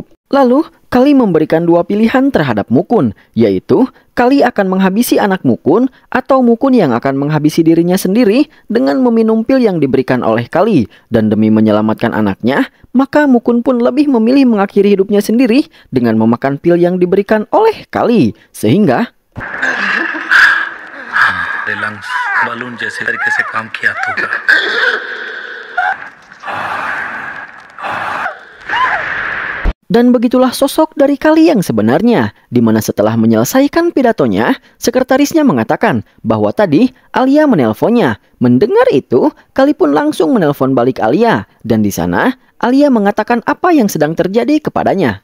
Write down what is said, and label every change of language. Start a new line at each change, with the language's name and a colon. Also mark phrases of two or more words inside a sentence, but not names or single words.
Indonesian: Lalu, Kali memberikan dua pilihan terhadap Mukund, yaitu Kali akan menghabisi anak Mukund atau Mukund yang akan menghabisi dirinya sendiri dengan meminum pil yang diberikan oleh Kali. Dan demi menyelamatkan anaknya, maka Mukund pun lebih memilih mengakhiri hidupnya sendiri dengan memakan pil yang diberikan oleh Kali. Sehingga
English: lungs balloon
Hindi: जैसे तरीके से काम किया था।
Indonesian: Dan begitulah sosok dari Kali yang sebenarnya, di mana setelah menyelesaikan pidatonya, sekretarisnya mengatakan bahwa tadi Alia menelponnya. Mendengar itu, Kali pun langsung menelpon balik Alia, dan di sana Alia mengatakan apa yang sedang terjadi kepadanya.